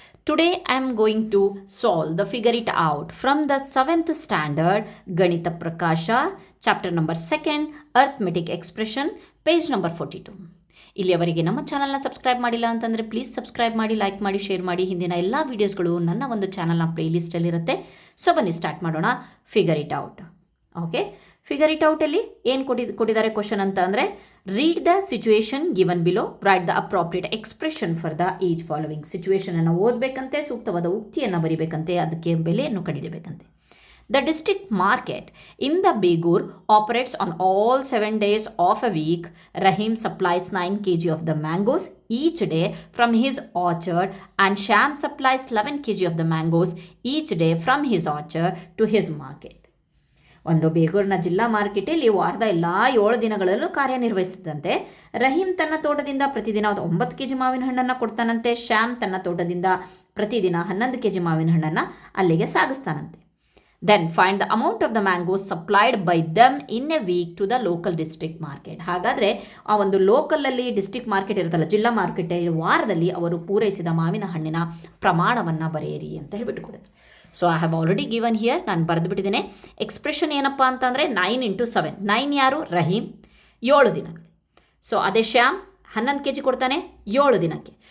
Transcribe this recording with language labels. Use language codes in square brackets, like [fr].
[en] Today I am going to solve the figure it out from the 7th standard Ganita Prakasha, chapter number 2nd, Arithmetic Expression, page number 42. [kn] ಇಲ್ಲಿಯವರೆಗೆ ನಮ್ಮ ಚಾನಲ್ನ subscribe ಮಾಡಿಲ್ಲ ಅಂತಂದರೆ please subscribe ಮಾಡಿ, like ಮಾಡಿ, share ಮಾಡಿ. ಹಿಂದಿನ ಎಲ್ಲ ವೀಡಿಯೋಸ್ಗಳು ನನ್ನ ಒಂದು ಚಾನಲ್ನ ಪ್ಲೇಲಿಸ್ಟಲ್ಲಿರುತ್ತೆ. ಸೊ ಬನ್ನಿ ಸ್ಟಾರ್ಟ್ ಮಾಡೋಣ. Figure it out. [en] okay, [kn] figure it ಔಟಲ್ಲಿ ಏನು ಕೊಟ್ಟಿದ್ದಾರೆ ಕ್ವಶನ್ ಅಂತ ಅಂದರೆ, [en] Read the situation given below, write the appropriate expression for the each following. [kn] ಸಿಚುವೇಶನನ್ನು ಓದಬೇಕಂತೆ, ಸೂಕ್ತವಾದ ಉಕ್ತಿಯನ್ನು ಬರಿಬೇಕಂತೆ, ಅದಕ್ಕೆ ಬೆಲೆಯನ್ನು ಕಂಡುಹಿಡಬೇಕಂತೆ. [en] The district market in the Begur operates on all 7 days of a week. Rahim supplies 9 kg of the mangoes each day from his orchard and Sham supplies 11 kg of the mangoes each day from his orchard to his market. [kn] ಒಂದು ಬೇಗೂರಿನ ಜಿಲ್ಲಾ ಮಾರ್ಕೆಟಲ್ಲಿ ವಾರದ ಎಲ್ಲ 7 ದಿನಗಳಲ್ಲೂ ಕಾರ್ಯನಿರ್ವಹಿಸಿದಂತೆ. ರಹೀಮ್ ತನ್ನ ತೋಟದಿಂದ ಪ್ರತಿದಿನ 9 kg ಮಾವಿನ ಹಣ್ಣನ್ನು ಕೊಡ್ತಾನಂತೆ. ಶ್ಯಾಮ್ ತನ್ನ ತೋಟದಿಂದ ಪ್ರತಿದಿನ 11 kg ಮಾವಿನ ಹಣ್ಣನ್ನು ಅಲ್ಲಿಗೆ ಸಾಗಿಸ್ತಾನಂತೆ. [en] Then find the amount of the mangoes supplied by them in a week to the local district market. [kn] ಹಾಗಾದರೆ ಆ ಒಂದು ಲೋಕಲಲ್ಲಿ ಡಿಸ್ಟ್ರಿಕ್ಟ್ ಮಾರ್ಕೆಟ್ ಇರುತ್ತಲ್ಲ, ಜಿಲ್ಲಾ ಮಾರ್ಕೆಟ್, ವಾರದಲ್ಲಿ ಅವರು ಪೂರೈಸಿದ ಮಾವಿನ ಹಣ್ಣಿನ ಪ್ರಮಾಣವನ್ನು ಬರೆಯಿರಿ ಅಂತ ಹೇಳ್ಬಿಟ್ಟು ಕೊಡುತ್ತೆ. [en] so I have already given here, [kn] ನಾನು ಬರೆದು ಬಿಟ್ಟಿದ್ದೇನೆ. ಎಕ್ಸ್ಪ್ರೆಷನ್ ಏನಪ್ಪ ಅಂತಂದರೆ 9 × 7. 9 ಯಾರು? ರಹೀಮ್, 7 ದಿನಗಳು. ಸೊ ಅದೇ ಶ್ಯಾಮ್ 11 kg ಕೊಡ್ತಾನೆ 7 ದಿನಕ್ಕೆ.